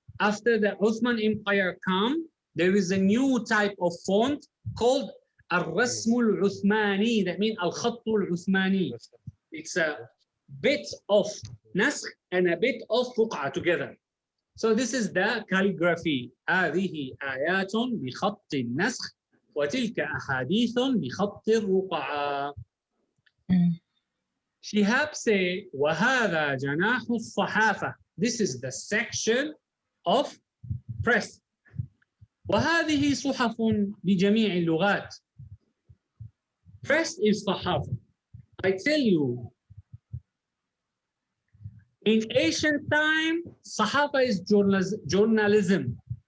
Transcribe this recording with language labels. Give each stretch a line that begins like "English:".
English: After the Uthman Empire come, there is a new type of font called al-Rasm al-Uthmani. That means al-Khatt al-Uthmani. It's a bit of naskh and a bit of ruq'a together. So this is the calligraphy.
Arabic: هذه آيات بخط النسخ وتلك أحاديث بخط الرقعة.
English: Shihab say
Arabic: وهذا جناح الصحافة.
English: This is the section of press.
Arabic: وهذه صحف بجميع اللغات.
English: Press is صحافة. I tell you, in ancient time, Sahaba is journalism.